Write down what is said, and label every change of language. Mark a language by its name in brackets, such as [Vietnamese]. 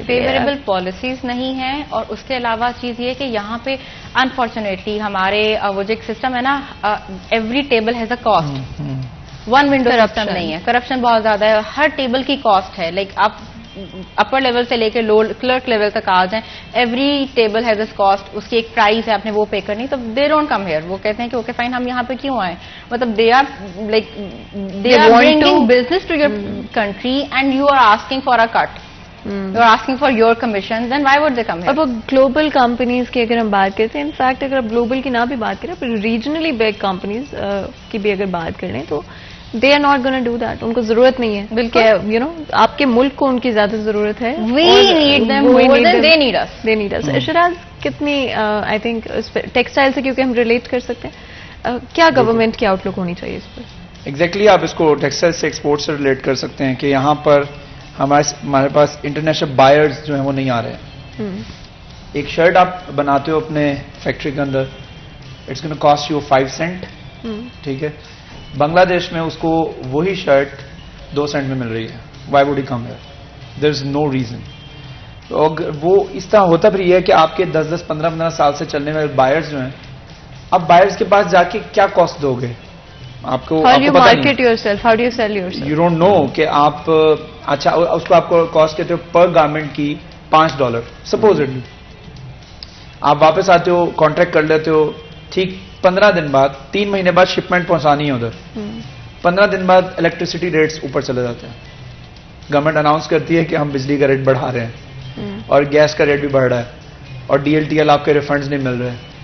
[Urdu] Favourable policies نہیں ہیں. اور اس کے علاوہ چیز یہ کہ یہاں پہ انفارچونیٹلی ہمارے وہ جو ایک سسٹم ہے نا, [English] Every table has a cost. [Urdu] One window system نہیں ہے, کرپشن بہت زیادہ ہے. ہر ٹیبل کی کاسٹ ہے. لائک آپ اپر لیول سے لے کے لو کلرک لیول تک آ جائیں, [English] Every table has a cost. [Urdu] اس کی ایک پرائز ہے, آپ نے وہ پے کرنی. تو [English] They don't come here. [Urdu] وہ کہتے ہیں کہ اوکے فائن, ہم یہاں پہ کیوں آئے. [English] مطلب they are like they are bringing business to your country and you are asking for a cut. You are asking for your commission, then why would they come here? [Urdu] اور وہ global companies کی اگر ہم بات کرتے ہیں, in fact اگر آپ گلوبل کی نہ بھی بات کریں, پھر ریجنلی بگ کمپنیز کی بھی اگر بات کریں تو [English] They are not gonna do that. [Urdu] ان کو ضرورت نہیں ہے, بلکہ یو نو آپ کے ملک کو ان کی زیادہ ضرورت ہے. [English] We need them more than they need us. They need us. [Urdu] Shiraz کتنی آئی تھنک ٹیکسٹائل سے کیونکہ ہم ریلیٹ کر سکتے ہیں, کیا گورنمنٹ کی آؤٹ لک ہونی چاہیے اس پر؟ ایگزیکٹلی آپ اس کو ٹیکسٹائل سے ایکسپورٹ سے ریلیٹ کر سکتے ہیں کہ یہاں پر ہمارے پاس انٹرنیشنل بائرز جو ہیں وہ نہیں آ رہے ہیں. ایک شرٹ آپ بناتے ہو اپنے فیکٹری کے اندر, [English] It's gonna cost you 5 cent. [Urdu] ٹھیک ہے, بنگلہ دیش میں اس کو وہی شرٹ 2 سینٹ میں مل رہی ہے. [English] Why would he come here? There is no reason. [Urdu] وہ اس طرح ہوتا پھر یہ ہے کہ آپ کے 10 15 سال سے چلنے والے بائرز جو ہیں, اب بائرز کے پاس جا کے کیا کاسٹ دو گے آپ کو؟ [English] How do you market yourself? How do you sell yourself? You don't know [Urdu] کہ آپ اچھا اس کو آپ کو کاسٹ کہتے ہو پر گارمنٹ کی $5 سپوزڈلی. آپ واپس آتے ہو, کانٹریکٹ کر لیتے ہو, ٹھیک 15 دن بعد 3 مہینے بعد شپمنٹ پہنچانی ہے ادھر. 15 دن بعد الیکٹریسٹی ریٹس اوپر چلے جاتے ہیں. گورنمنٹ اناؤنس کرتی ہے کہ ہم بجلی کا ریٹ بڑھا رہے ہیں اور گیس کا ریٹ بھی بڑھ رہا ہے اور DLTL آپ کے ریفنڈز نہیں مل رہے.